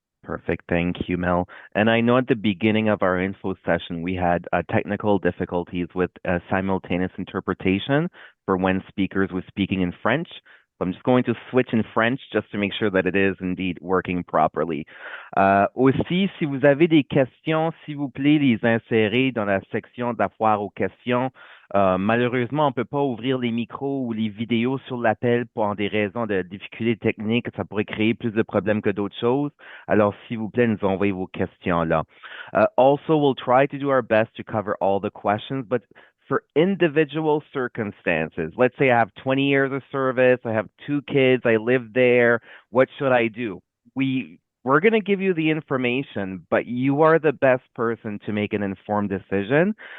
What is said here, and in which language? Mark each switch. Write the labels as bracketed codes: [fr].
[en] Perfect. Thank you, Mel. And I know at the beginning of our info session, we had technical difficulties with simultaneous interpretation for when speakers were speaking in French. So I'm just going to switch in French just to make sure that it is indeed working properly. [fr] Aussi, si vous avez des questions, s'il vous plaît, les insérer dans la section d'avoir aux questions. Malheureusement, on ne peut pas ouvrir les micros ou les vidéos sur l'appel pour des raisons de difficultés techniques. Ça pourrait créer plus de problèmes que d'autres choses. Alors, s'il vous plaît, nous envoyez vos questions là. [en] Also, we'll try to do our best to cover all the questions, but for individual circumstances, let's say I have 20 years of service, I have 2 kids, I live there, what should I do? We're going to give you the information, but you are the best person to make an informed decision.